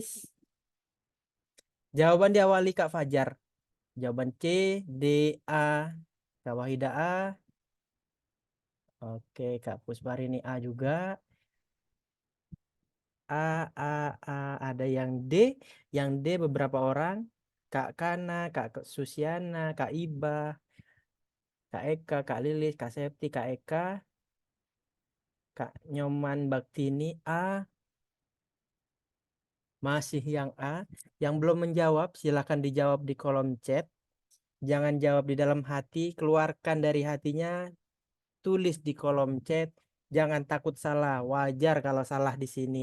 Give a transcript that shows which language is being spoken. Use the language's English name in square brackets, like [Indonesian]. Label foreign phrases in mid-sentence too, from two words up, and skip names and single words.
[Indonesian] Jawaban diawali Kak Fajar. Jawaban C, D, A. Kak Wahida A. Oke, Kak Pusparini A juga. A, ada yang D. Yang D beberapa orang. Kak Kana, Kak Susiana, Kak Iba, Kak Eka, Kak Lilis, Kak Septi, Kak Eka, Kak Nyoman Baktini A. Masih yang A. Yang belum menjawab, silakan dijawab di kolom chat. Jangan jawab di dalam hati, keluarkan dari hatinya, tulis di kolom chat. Jangan takut salah, wajar kalau salah di sini.